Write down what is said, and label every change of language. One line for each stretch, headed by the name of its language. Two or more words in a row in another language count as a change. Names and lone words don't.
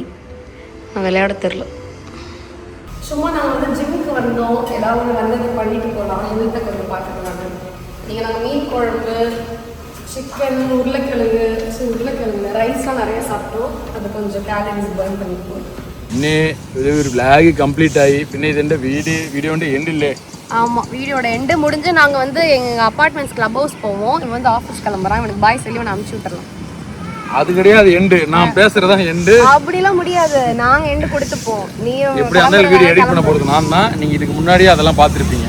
Tamil: நான் விளையாட தெரில. சும்மா நாங்கள் வந்து ஜிம்முக்கு வந்தோம். ஏதாவது ஒன்று வந்தது பண்ணிட்டு போகலாம், ஹெல்த்தை கொஞ்சம் பார்த்துக்கலாங்க. நீங்கள் நாங்கள் மீன் குழம்பு, சிக்கன், உருளைக்கிழங்கு ரைஸ்லாம் நிறைய சாப்பிட்டோம். அது கொஞ்சம்
English: calories burn
Tamil: பண்ணிப்போம்.
Malayalam: പിന്നെ ഒരു
English: vlog complete
Malayalam: ആയി. പിന്നെ ഇതിന്റെ വീഡിയോന്റെ എൻഡില്ലേ?
Tamil: ஆமாம், வீடியோட எண்டு முடிஞ்சு நாங்கள் வந்து எங்கள்
English: apartments club house
Tamil: போவோம். இவன் வந்து ஆஃபீஸ் கிளம்புறான். இவனுக்கு பாய் சொல்லி இவனை அனுப்பிச்சி விட்டுறலாம். அது கிடையாது எண்டு, நான் பேசுறதா எண்டு. அப்படிலாம் முடியாது, நாங்கள் எண்டு கொடுத்துப்போம். நீ எப்படி அந்த வீடியோ எடிட் பண்ண போகிறது நான் தான். நீங்கள் இதுக்கு முன்னாடியே அதெல்லாம் பார்த்துருப்பீங்க.